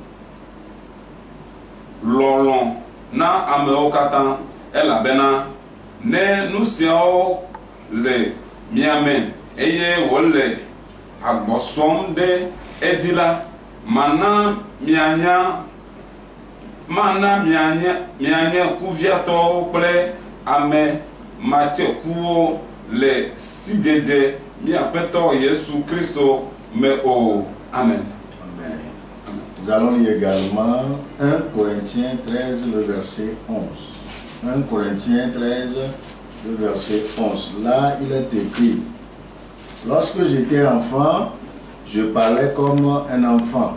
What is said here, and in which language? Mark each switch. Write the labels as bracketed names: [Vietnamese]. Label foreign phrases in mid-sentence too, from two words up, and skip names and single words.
[Ewe] lɔlɔ na amewo katã elabena ne nu siawo le miame eye wole agbɔsɔm ɖe edzi la mana mianye kuviatɔwo kple ame matsekuwo le sidzedze míaƒetɔ Yesu Kristo [French] Mais oh, [Ewe] Amen. Amen. [French] Nous allons lire également 1 Corinthiens 13, le verset 11. 1 Corinthiens 13, le verset 11. Là, il est écrit: lorsque j'étais enfant, je parlais comme un enfant.